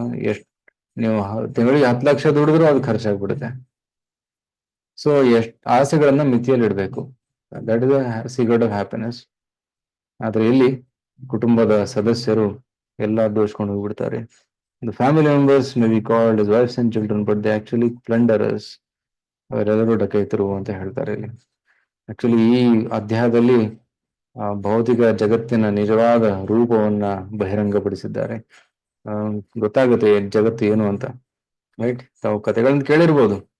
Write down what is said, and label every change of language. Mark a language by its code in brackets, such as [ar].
[kn] ಎಷ್ಟು ನೀವು ತಿಂಗಳಿಗೆ 10 ಲಕ್ಷ ದುಡಿದ್ರು ಅದು ಖರ್ಚಾಗ್ಬಿಡುತ್ತೆ. [en] so [kn] ಆಸೆಗಳನ್ನ ಮಿತಿಯಲ್ಲಿ ಇಡಬೇಕು. [en] That is secret of happiness. [kn] ಆದ್ರೆ ಇಲ್ಲಿ ಕುಟುಂಬದ ಸದಸ್ಯರು ಎಲ್ಲ ದೋಚ್ಕೊಂಡು ಹೋಗ್ಬಿಡ್ತಾರೆ. [en] The family members may be called as wives and children, but they actually plunderers. [kn] ಅವರೆಲ್ಲರೂ ಡಕೈತರು ಅಂತ ಹೇಳ್ತಾರೆ ಇಲ್ಲಿ. ಆಕ್ಚುಲಿ ಈ ಅಧ್ಯಾಯದಲ್ಲಿ ಭೌತಿಕ ಜಗತ್ತಿನ ನಿಜವಾದ ರೂಪವನ್ನ ಬಹಿರಂಗಪಡಿಸಿದ್ದಾರೆ. ಗೊತ್ತಾಗುತ್ತೆ ಜಗತ್ತು ಏನು ಅಂತ, ರೈಟ್. ತಾವು ಕಥೆಗಳನ್ನ ಕೇಳಿರ್ಬೋದು.